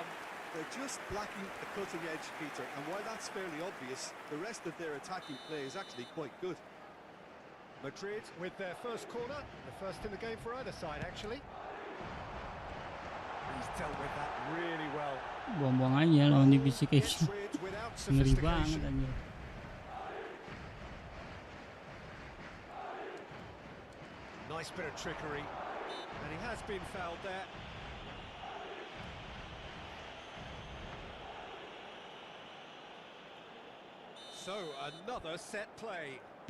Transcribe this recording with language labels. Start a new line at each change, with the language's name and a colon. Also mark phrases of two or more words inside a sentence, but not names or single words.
English: They're just lacking a cutting edge, Peter, and while that's fairly obvious, the rest of their attacking play is actually quite good. Madrid with their first corner, the first in the game for either side, actually. He's dealt with that really well.
Indonesian: Buang-buang aja lawan divisi kayak gini. Ngeri banget anjir.
English: Nice bit of trickery, and he has been fouled there. So, another set play.